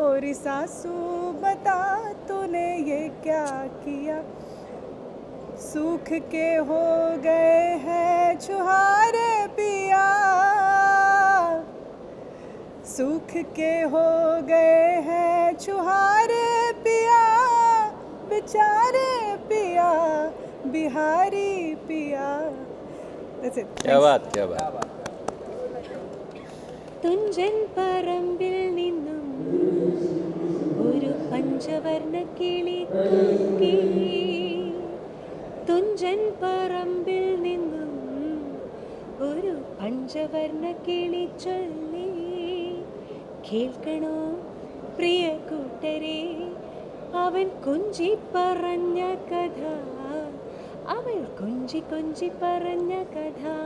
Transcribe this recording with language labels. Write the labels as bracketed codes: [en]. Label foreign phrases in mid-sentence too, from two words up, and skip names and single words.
[hi] ओरी सासू बता तूने ये क्या किया, सूख के हो गए हैं छुहारे पिया, सूख के हो गए हैं छुहारे पिया, बेचारे पिया बिहारी पिया। [en] That's it. [hi] क्या बात, क्या बात। [ml] തുഞ്ചൻ പറമ്പിൽ നിന്നും ഒരു പഞ്ചവർണ്ണ കിളി കൂകി, തുഞ്ചൻ പറമ്പിൽ നിന്നും ഒരു പഞ്ചവർണ്ണ കിളി ചൊല്ലി, കേൾക്കണോ പ്രിയ കൂട്ടരെ അവൻ കൊഞ്ചി പറഞ്ഞ കഥ, അവൾ കൊഞ്ചി കൊഞ്ചി പറഞ്ഞ കഥ,